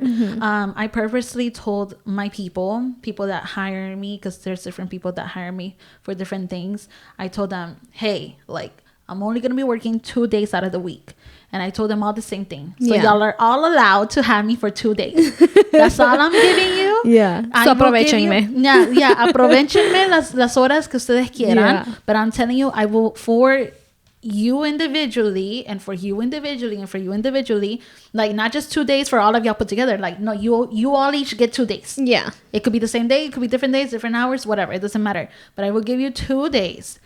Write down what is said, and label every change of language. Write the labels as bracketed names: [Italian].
[English] I purposely told my people that hire me, because there's different people that hire me for different things. I told them, hey, like, I'm only going to be working 2 days out of the week. And I told them all the same thing. So y'all are all allowed to have me for 2 days. That's all I'm giving you. Yeah. So [Spanish] aprovechenme. Aprovechenme las horas que ustedes quieran. [English] Yeah. But I'm telling you, I will, for you individually, and for you individually, and for you individually, like not just 2 days for all of y'all put together. Like, no, you all each get 2 days. Yeah. It could be the same day, it could be different days, different hours, whatever. It doesn't matter. But I will give you 2 days.